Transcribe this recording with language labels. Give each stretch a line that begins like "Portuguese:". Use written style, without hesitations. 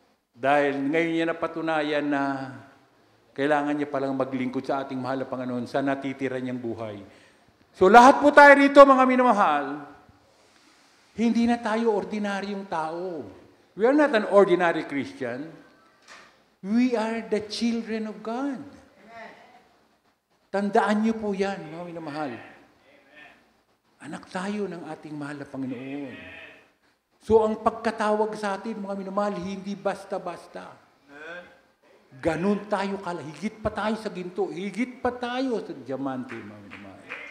Filipino: Dahil ngayon niya napatunayan na kailangan niya palang maglingkod sa ating mahal na Panginoon sa natitira niyang buhay. So lahat po tayo rito, mga minamahal, Hindi na tayo ordinaryong tao.
English: We are not an ordinary Christian. We are the children of God.
Filipino: Tandaan niyo po yan, mga minamahal. Anak tayo ng ating mahal na Panginoon. So ang pagkatawag sa atin, mga minamahal, hindi basta-basta. Ganun tayo higit pa tayo sa ginto, higit pa tayo sa diamante, mga minamahal.